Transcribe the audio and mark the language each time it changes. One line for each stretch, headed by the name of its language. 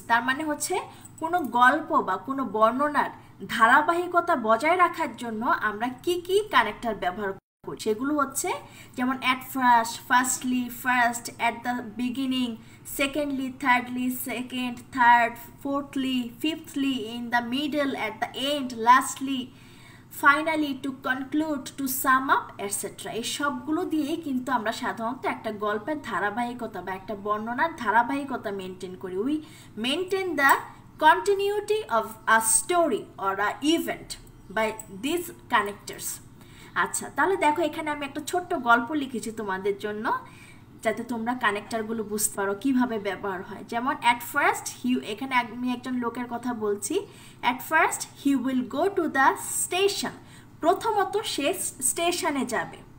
Bangla: তার মানে হচ্ছে কোনো গল্প বা কোনো বর্ণনার ধারাবাহিকতা বজায় রাখার জন্য আমরা কি কি কানেক্টর ব্যবহার করি, সেগুলো হচ্ছে যেমন at first, firstly, first, at the beginning, secondly, thirdly, second, third, fourthly, ফিফথলি, in the middle, at the end, lastly, finally, to conclude, to sum up, etcetera. এই সবগুলো দিয়েই কিন্তু আমরা সাধারণত একটা গল্পের ধারাবাহিকতা বা একটা বর্ণনার ধারাবাহিকতা মেনটেন করি।
English: We maintain the continuity of a story or a event by these connectors.
Bangla: আচ্ছা, তাহলে দেখো এখানে আমি একটা ছোট্ট গল্প লিখেছি তোমাদের জন্য, যাতে তোমরা কানেক্টরগুলো বুঝতে পারো কিভাবে ব্যবহার হয়। যেমন অ্যাট ফার্স্ট এখানে আমি একজন লোকের কথা বলছি।
English: at first he will go to the station,
Bangla: প্রথমত সে স্টেশনে যাবে।